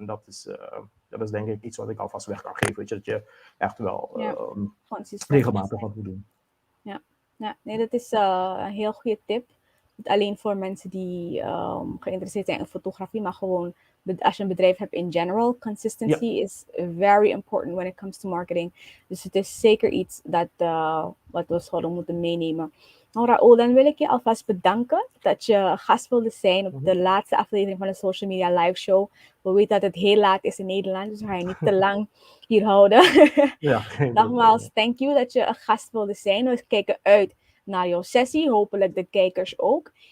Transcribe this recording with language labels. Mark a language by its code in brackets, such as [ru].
[nl] En dat is denk ik iets wat ik alvast weg kan geven, dat je echt wel regelmatig wat moet doen. Ja, nee, dat is een heel goede tip. Niet alleen voor mensen die geïnteresseerd zijn in fotografie, maar gewoon als je een bedrijf hebt [en] in general. Consistency is very important when it comes to marketing. [nl] Dus het is zeker iets wat we zouden moeten meenemen. Nou, Raoul, dan wil ik je alvast bedanken dat je gast wilde zijn op de laatste aflevering van de Social Media Live Show. We weten dat het heel laat is in Nederland, dus we gaan je niet te lang hier houden. Nogmaals, [en] thank you [nl] dat je een gast wilde zijn. We kijken uit naar jouw sessie, hopelijk de kijkers ook.